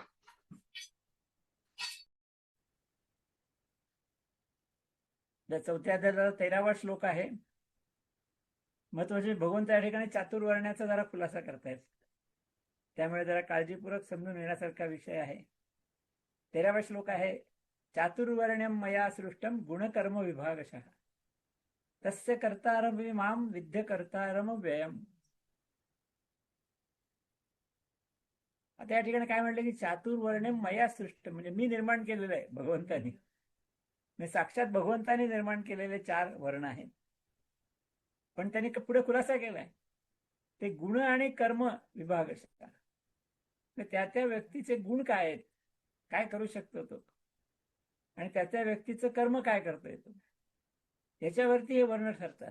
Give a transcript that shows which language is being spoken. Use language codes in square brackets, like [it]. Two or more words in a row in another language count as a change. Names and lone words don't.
[mr] चौथ्या अध्यायाला 13वा श्लोक आहे. महत्वाचे भगवंत या ठिकाणी चातुर्वर्ण्याचा जरा खुलासा करतायत, त्यामुळे जरा काळजीपूर्वक समजून घेण्यासारखा विषय आहे. 13वा श्लोक आहे, [sa] चातुर्वर्ण्यम मया सृष्टम गुणकर्म विभागशः तस्य कर्तारम माम विद्य कर्तारम व्ययम. [mr] आता या ठिकाणी काय म्हटलं की [sa] चातुर्वर्ण्यम मया सृष्ट, [mr] म्हणजे मी निर्माण केलेलं आहे भगवंतानी, साक्षात भगवंतानी निर्माण केलेले 4 वर्ण आहेत. पण त्यांनी पुढे खुलासा केलाय ते गुण आणि कर्म विभाग असतात. त्या त्या व्यक्तीचे गुण काय आहेत, काय करू शकतो तो, आणि त्या त्या व्यक्तीचं कर्म काय करता येतो, याच्यावरती हे वर्ण ठरतात.